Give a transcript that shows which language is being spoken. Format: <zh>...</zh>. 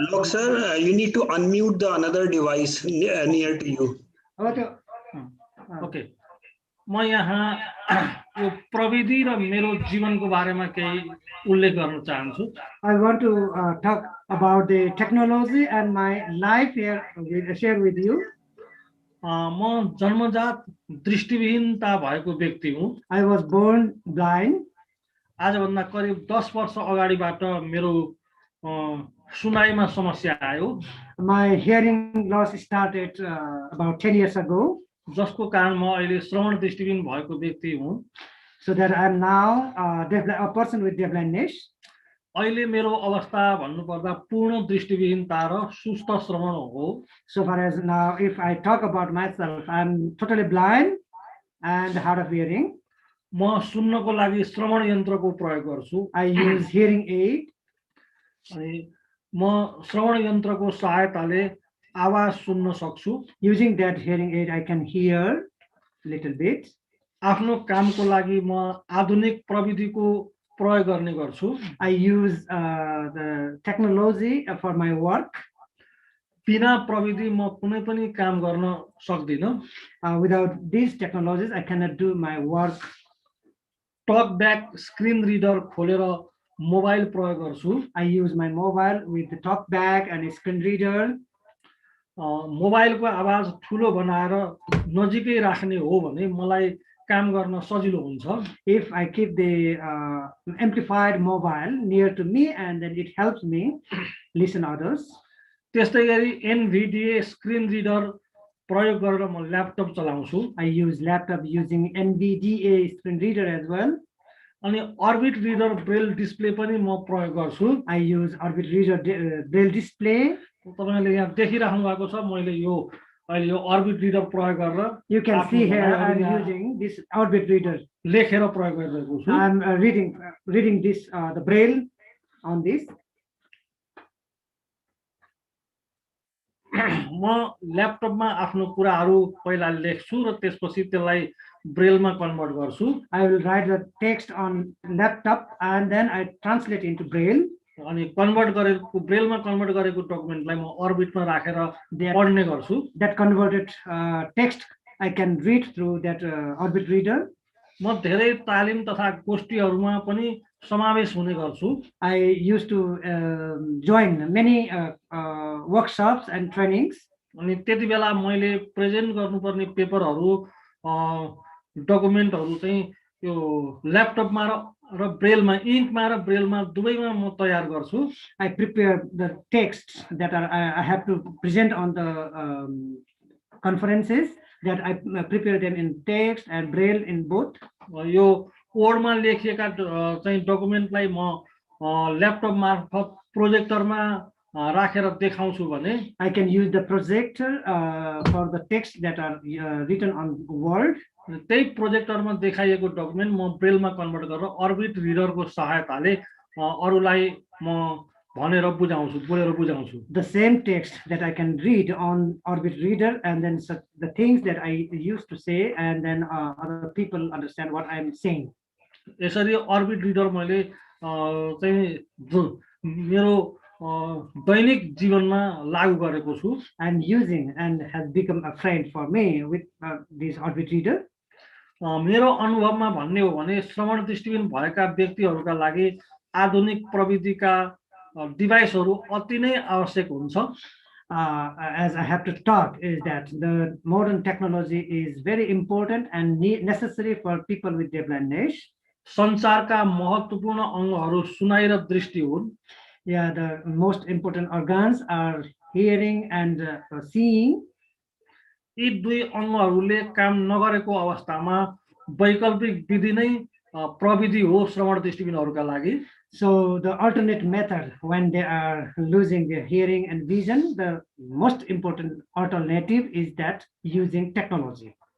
<en>Look sir, you need to unmute the another device near to you. Okay</en> <ne>म यहाँ यो प्रविधि र मेरो जीवनको बारेमा केही उल्लेख गर्न चाहन्छु।</ne> <en>I want to talk about the technology and my life here share with you.</en> <ne>म जन्मजात दृष्टिविहीनता भएको व्यक्ति हुँ।</ne> <en>I was born blind.</en> <ne>आजभन्दा करिब 10 वर्ष अगाडिबाट मेरो सुनाइमा समस्या आयो।</ne> <en>My hearing loss started about 10 years ago.</en> <ne>जसको कारण म अहिले श्रवण दृष्टिविहीन भएको व्यक्ति हुँ।</ne> <en>So that I am now a person with deafblindness.</en> <ne>अहिले मेरो अवस्था भन्नुपर्दा पूर्ण दृष्टिविहीनता र सुस्त श्रवण हो।</ne> <en>So far as now, if I talk about myself, I am totally blind and hard of hearing.</en> <ne>म सुन्नको लागि श्रवण यन्त्रको प्रयोग गर्छु।</ne> <en>I use hearing aid.</en> <ne>अनि म श्रवण यन्त्रको सहायताले आवाज सुन्न सक्छु।</ne> <en>Using that hearing aid, I can hear little bit.</en> <ne>आफ्नो कामको लागि म आधुनिक प्रविधिको प्रयोग गर्ने गर्छु।</ne> <en>I use the technology for my work.</en> <ne>बिना प्रविधि म कुनै पनि काम गर्न सक्दिन।</ne> <en>Without these technologies, I cannot do my work.</en> <ne>Talk back screen reader खोलेर मोबाइल प्रयोग गर्छु।</ne> <en>I use my mobile with the talk back and screen reader.</en> <ne>मोबाइलको आवाज ठुलो बनाएर नजिकै राख्ने हो भने मलाई काम गर्न सजिलो हुन्छ।</ne> <en>If I keep the amplified mobile near to me and then it helps me listen others.</en> <ne>त्यस्तै गरी NVDA स्क्रिन रिडर प्रयोग गरेर म ल्यापटप चलाउँछु।</ne> <en>I use laptop using NVDA screen reader as well.</en> <ne>अनि अर्बिट रिडर ब्रेल डिस्प्ले पनि म प्रयोग गर्छु।</ne> <en>I use orbit reader braille display.</en> <ne>तपाईले यहाँ देखिराख्नु भएको छ मैले यो अहिले यो अर्बिट रिडर प्रयोग गरेर</ne> <en>You can see here I am using this orbit reader</en> <ne>लेखेर प्रयोग गरिरहेको छु।</ne> <en>I am reading this the braille on this.</en> <ne>म ल्यापटपमा आफ्नो कुराहरू पहिला लेख्छु र त्यसपछि त्यसलाई ब्रेलमा कन्भर्ट गर्छु।</ne> <en>I will write the text on laptop and then I translate into braille.</en> <ne>अनि कन्भर्ट गरेको ब्रेलमा कन्भर्ट गरेको डकुमेन्टलाई म अर्बिटमा राखेर पढ्ने गर्छु।</ne> <en>That converted text I can read through that orbit reader.</en> <ne>म धेरै तालिम तथा गोष्ठीहरूमा पनि समावेश हुने गर्छु।</ne> <en>I used to join many workshops and trainings.</en> <ne>अनि त्यति बेला मैले प्रेजेन्ट गर्नुपर्ने पेपरहरू डकुमेन्टहरू चाहिँ यो ल्यापटपमा र ब्रेलमा इङ्कमा र ब्रेलमा दुवैमा म तयार गर्छु।</ne> <en>I prepare the texts that I have to present on the conferences that I prepare them in text and braille in both.</en> <ne>यो कोडमा लेखिएका चाहिँ डकुमेन्टलाई म ल्यापटप मार्फत प्रोजेक्टरमा राखेर देखाउँछु भने</ne> <en>I can use the projector for the text that are written on word.</en> <ne>त्यही प्रोजेक्टरमा देखाइएको डकुमेन्ट म ब्रेलमा कन्भर्ट गरेर अर्बिट रिडरको सहायताले अरूलाई म भनेर बुझाउँछु बोलेर बुझाउँछु।</ne> <en>The same text that I can read on orbit reader and then the things that I used to say and then other people understand what I am saying.</en> <ne>यसरी अर्बिट रिडर मैले चाहिँ मेरो दैनिक जीवनमा लागू गरेको छु।</ne> <en>I am using and has become a friend for me with this orbit reader.</en> <ne>मेरो अनुभवमा भन्ने हो भने श्रवण दृष्टिहीन भएका व्यक्तिहरूका लागि आधुनिक प्रविधिका डिभाइसहरू अति नै आवश्यक हुन्छ।</ne> <en>As I have to talk is that the modern technology is very important and necessary for people with deafblindness.</en> <ne>संसारका महत्त्वपूर्ण अङ्गहरू सुनाइ र दृष्टि हुन्।</ne> <en>Yeah, the most important organs are hearing and seeing.</en> <ne>यी दुई अङ्गहरूले काम नगरेको अवस्थामा वैकल्पिक विधि नै प्रविधि हो श्रवण दृष्टिहीनहरूका लागि।</ne> <en>So the alternate method when they are losing their hearing and vision, the most important alternative is that using technology.</en>